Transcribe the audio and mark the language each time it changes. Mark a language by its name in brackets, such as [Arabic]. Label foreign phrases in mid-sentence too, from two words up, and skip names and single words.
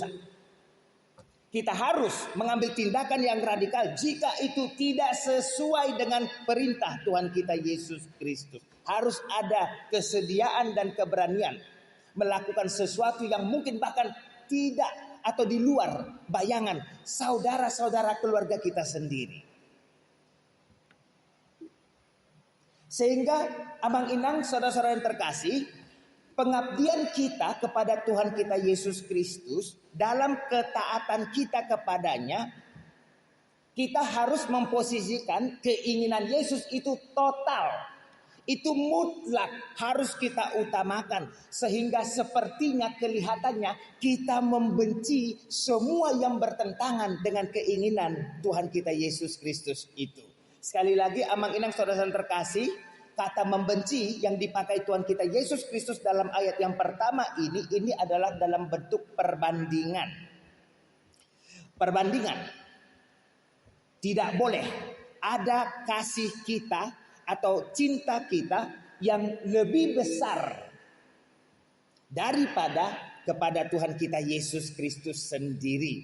[Indonesian] Kita harus mengambil tindakan yang radikal jika itu tidak sesuai dengan perintah Tuhan kita Yesus Kristus. Harus ada kesediaan dan keberanian melakukan sesuatu yang mungkin bahkan tidak atau di luar bayangan saudara-saudara keluarga kita sendiri. Sehingga amang inang saudara-saudara yang terkasih, pengabdian kita kepada Tuhan kita Yesus Kristus dalam ketaatan kita kepadanya, kita harus memposisikan keinginan Yesus itu total. Itu mutlak harus kita utamakan. Sehingga sepertinya kelihatannya kita membenci semua yang bertentangan dengan keinginan Tuhan kita Yesus Kristus itu. Sekali lagi amang inang saudara-saudara terkasih, kata membenci yang dipakai Tuhan kita Yesus Kristus dalam ayat yang pertama ini adalah dalam bentuk perbandingan. Perbandingan. Tidak boleh ada kasih kita atau cinta kita yang lebih besar daripada kepada Tuhan kita Yesus Kristus sendiri.